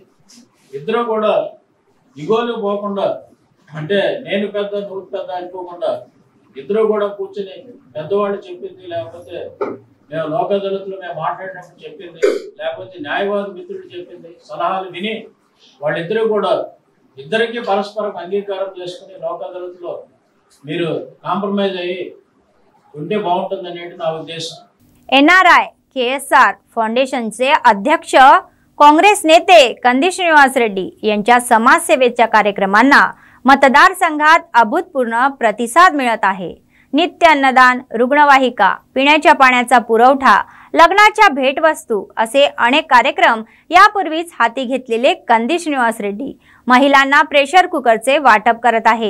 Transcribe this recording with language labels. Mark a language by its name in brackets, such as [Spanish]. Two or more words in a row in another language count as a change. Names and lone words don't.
[Telugu] ఇద్దరు కూడా ఇగోలు పోకుండా, అంటే నేను పెద్ద నువ్వు పెద్ద అనుకోకుండా ఇద్దరు కూడా కూర్చుని పెద్దవాళ్ళు చెప్పింది, లేకపోతే మేము లోక్ అదాలత్లో మేము మాట్లాడినప్పుడు చెప్పింది, లేకపోతే న్యాయవాది మిత్రులు చెప్పింది సలహాలు విని వాళ్ళిద్దరూ కూడా ఇద్దరికి పరస్పరం అంగీకారం చేసుకుని లోక్ అదాలత్లో మీరు కాంప్రమైజ్ అయ్యి ఉంటే बाहुंటుంది అనేది నా ఉద్దేశం। [Marathi] NRI KSR फाउंडेशनचे अध्यक्ष काँग्रेस नेते कंदी श्रीनिवास रेड्डी यांच्या समाजसेवेच्या कार्यक्रमांना मतदारसंघात अभूतपूर्व प्रतिसाद मिळत आहे। नित्य अन्नदान, रुग्णवाहिका, पिण्याच्या पाण्याचा पुरवठा, लग्नाच्या भेटवस्तू असे अनेक कार्यक्रम यापूर्वीच हाती घेतलेले कंदी श्रीनिवास रेड्डी महिलांना प्रेशर कुकरचे वाटप करत आहे।